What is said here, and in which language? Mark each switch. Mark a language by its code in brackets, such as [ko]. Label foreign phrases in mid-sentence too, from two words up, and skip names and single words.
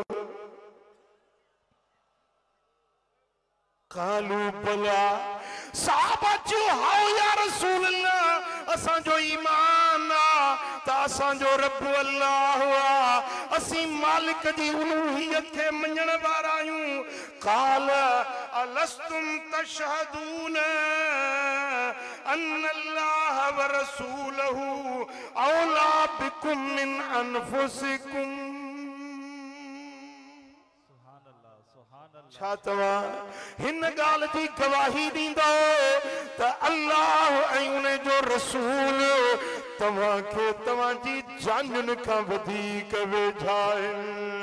[sd] कालू बला साहबा जो हाओ [ar] يا رسول الله [sd] असांजो ईमान आ त असांजो रब अल्लाह आ असीं मालिक जी उलूहियत खे मञण वारा आहियूं। [ar] قال ألستم تشهدون أن الله ورسوله أولى بكم من أنفسكم. [sd] छा तव्हां हिन ॻाल्हि जी गवाही ॾींदो त अल्लाह ऐं उन जो रसूल तव्हांखे तव्हांजी जानुनि खां वधीक वेझा आहिनि।